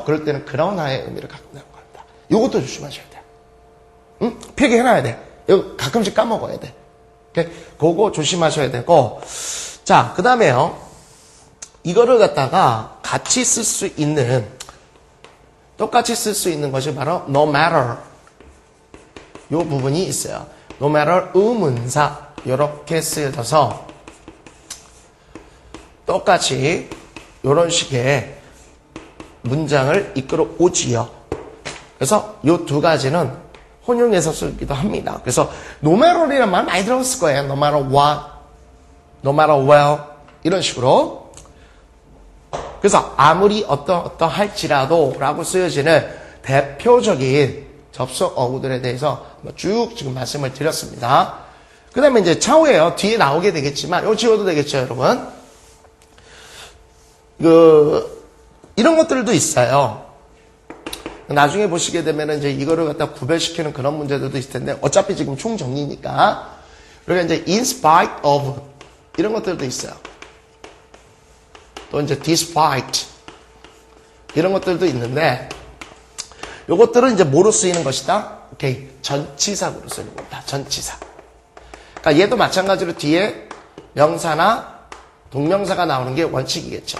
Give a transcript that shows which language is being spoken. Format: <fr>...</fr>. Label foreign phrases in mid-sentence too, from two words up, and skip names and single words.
<ko>그럴 때는 그러나의 의미를 갖고 있는 겁니다. 이것도 조심하셔야 돼요. 응? 필기해놔야 돼. 이거 가끔씩 까먹어야 돼. 그거 조심하셔야 되고. 자, 그 다음에요. 이거를 갖다가 같이 쓸 수 있는, 똑같이 쓸 수 있는 것이 바로</ko> <en>no matter.</en> <ko>요 부분이 있어요.</ko> <en>no matter</en> <ko>의문사. 요렇게 쓰여져서 똑같이 요런 식의 문장을 이끌어 오지요. 그래서 요 두 가지는 혼용해서 쓰기도 합니다. 그래서</ko> <en>no matter</en> <ko>이라는 말 많이 들어봤을 거예요.</ko> <en>no matter what, no matter where</en> <ko>이런 식으로. 그래서 아무리 어떠할지라도 라고 쓰여지는 대표적인 접속 어구들에 대해서 쭉 지금 말씀을 드렸습니다. 그 다음에 이제 차후에요. 뒤에 나오게 되겠지만 이거 지워도 되겠죠, 여러분? 이런 것들도 있어요. 나중에 보시게 되면 이제 이거를 갖다 구별시키는 그런 문제들도 있을 텐데 어차피 지금 총정리니까. 그러니까 이제</ko> <en>in spite of</en> <ko>이런 것들도 있어요. 또 이제 despite 이런 것들도 있는데 요것들은 이제 뭐로 쓰이는 것이다? 오케이. 전치사구로 쓰는 겁니다. 전치사. 그러니까 얘도 마찬가지로 뒤에 명사나 동명사가 나오는 게 원칙이겠죠.</ko>